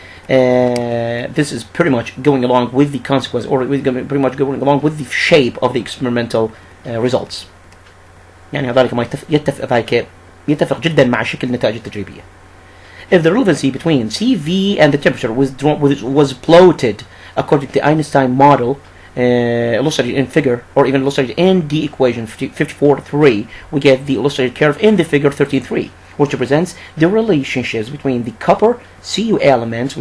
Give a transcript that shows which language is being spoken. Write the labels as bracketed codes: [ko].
[en] This is pretty much going along with the consequence, or pretty much going along with the shape of the experimental results. [ar] يعني هذلك ما يتفق جدا مع شكل النتائج التجريبية. [en] If the relevancy between CV and the temperature was plotted according to the Einstein model, illustrated in figure, or even illustrated in the equation 54.3, we get the illustrated curve in the figure 13.3, which represents the relationships between the copper Cu elements.